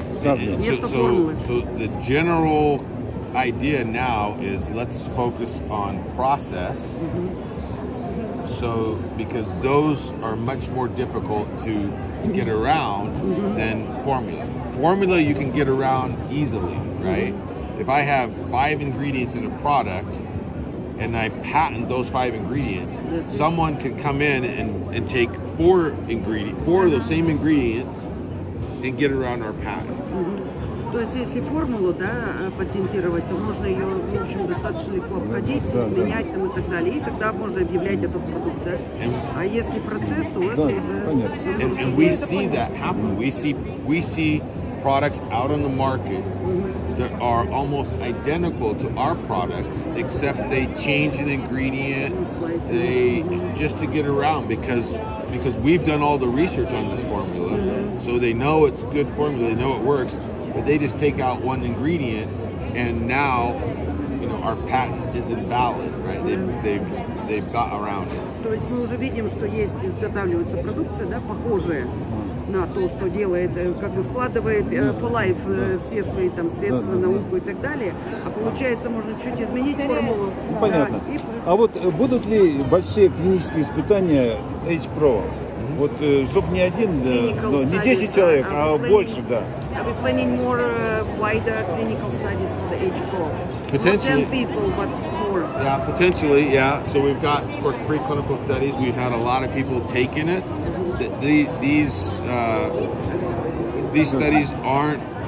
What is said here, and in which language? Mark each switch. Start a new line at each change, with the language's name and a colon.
Russian: Вместо формулы.
English: So the general idea now is let's focus on process. So because those are much more difficult to get around than formula. Formula you can get around easily, right? If I have 5 ingredients in a product and I patent those 5 ingredients, someone can come in and take 4 of those same ingredients and get around our patent.
Russian: То есть, если формулу, да, патентировать, то можно ее, в общем, достаточно легко обходить, изменять там и так далее, и тогда можно объявлять этот продукт, да. А если процесс, то это уже...
English: And we see that happen. We see products out on the market that are almost identical to our products, except they change an ingredient, just to get around because we've done all the research on this formula, so they know it's good formula, they know it works, but they just take out one ingredient, and now, you know, our patent is invalid, right? They've got around it.
Russian: То есть мы уже видим, что есть, изготавливается продукция, да, похожая на то, что делает, как бы вкладывает for life все свои там средства, науку и так далее, а получается можно чуть изменить формулу. Понятно. Да, а вот будут ли большие клинические испытания H-Pro? Вот, чтобы не один, не 10 человек, а больше, да.
English: Are we planning more wider clinical studies for the H-Pro? Potentially. Not 10 people, but more. Yeah, potentially, yeah. So we've got, of course, preclinical studies. We've had a lot of people taking it. These studies aren't.